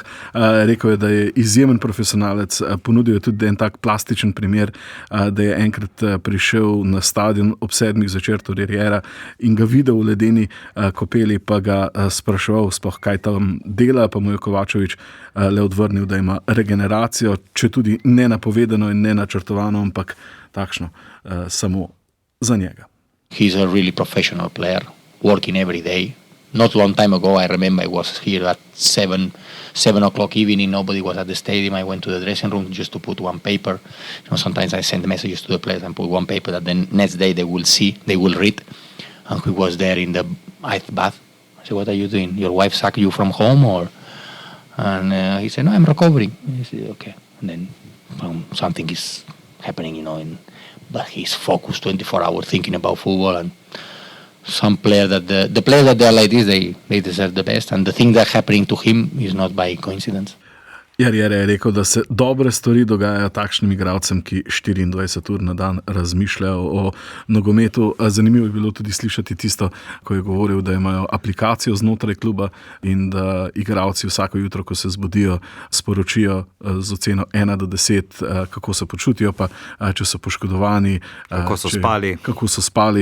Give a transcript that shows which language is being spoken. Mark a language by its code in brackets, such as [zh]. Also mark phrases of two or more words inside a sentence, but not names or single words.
[sl] Rekel je, da je izjemen profesionalec, ponudil je tudi en tak plastičen primer, da je enkrat prišel na stadion ob 7 zvečer, torej Riera, in ga videl v ledeni kopeli, pa ga spraševal sploh, kaj tam dela, pa mu je Kovačevič le odvrnil, da ima regeneracijo, če tudi nenapovedano in nenačrtovano, ampak takšno samo za njega. [en] He's a really professional player, working every day. Not long time ago, I remember I was here at 7 o'clock evening. Nobody was at the stadium. I went to the dressing room just to put one paper. Sometimes I send messages to the players and put one paper that then next day they will see, they will read. And he was there in the ice bath. I said, "What are you doing? Your wife sacked you from home, or?" And he said, "No, I'm recovering." I said, "Okay." And then something is happening, but he's focused 24 hours thinking about football and. Some player that the players that they are like this, they deserve the best, and the thing that happening to him is not by coincidence. [sl] Riera je rekel, da se dobre stvari dogajajo takšnim igralcem, ki 24 ur na dan razmišljajo o nogometu. Zanimivo je bilo tudi slišati tisto, ko je govoril, da imajo aplikacijo znotraj kluba in da igralci vsako jutro, ko se zbudijo, sporočijo z oceno 1 do 10, kako se počutijo, pa če so poškodovani, kako so spali.